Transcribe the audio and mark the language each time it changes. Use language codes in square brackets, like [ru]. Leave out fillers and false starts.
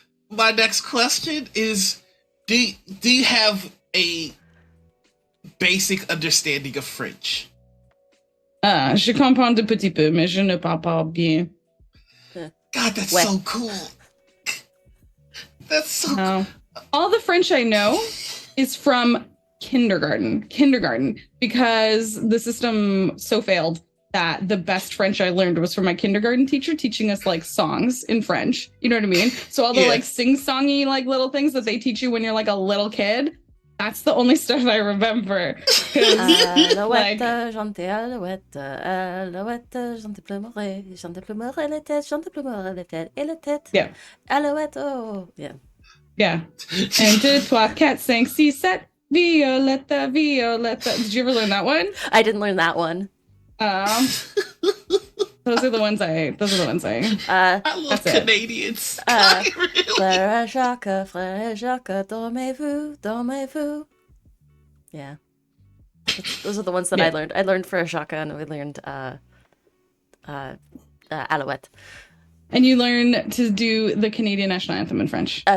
[en] My next question is, do you have a basic understanding of French? [fr] Je comprends de petit peu, mais je ne parle pas bien. [en] God, that's so cool. That's so cool. All the French I know is from kindergarten, because the system so failed that the best French I learned was from my kindergarten teacher teaching us like songs in French. You know what I mean? So all the like sing-songy like little things that they teach you when you're like a little kid, that's the only stuff I remember. [fr] Alouette, j'entends alouette, alouette, j'entends pleurer, j'entends pleurer la tête, j'entends pleurer la tête, et la tête. [en] Yeah. Alouette, oh, yeah. Yeah. 1, 2, 3, 4, 5, 6, 7. Violetta, Violetta. Did you ever learn that one? I didn't learn that one. Those are the ones I. I love Canadians. [fr] Frère Jacques, dormez-vous. [en] Yeah. Those are the ones that I learned. I learned Frère Jacques, and we learned Alouette. And you learn to do the Canadian national anthem in French.